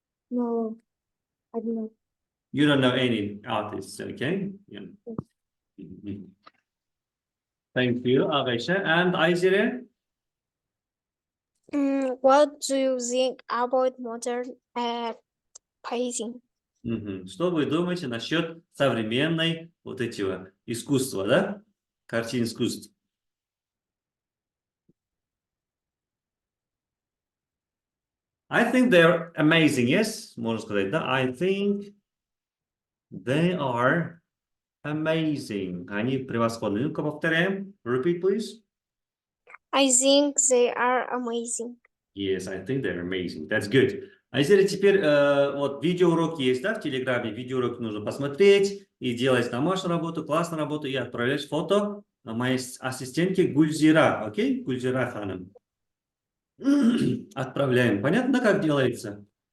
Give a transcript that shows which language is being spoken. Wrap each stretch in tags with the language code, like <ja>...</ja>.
<en>No, I don't know. You don't know any artists, okay? Yeah. Thank you, Avisha. And Aizire? What do you think about modern painting?</en> <ru>Что вы думаете насчет современной вот этого искусства, да? Картин искусств.</ru> <en>I think they're amazing, yes?</en> <ru>Можно сказать, да?</ru> <en>I think they are amazing.</en> <ru>Они превосходны. Ну-ка, повторяем.</ru> <en>Repeat, please. I think they are amazing. Yes, I think they're amazing. That's good.</en> <ru>А если теперь вот видеоурок есть, да, в Телеграме, видеоурок нужно посмотреть и делать домашнюю работу, классную работу и отправлять фото моей ассистентке Гульзира, окей? Гульзира ханым. Отправляем. Понятно, как делается?</ru>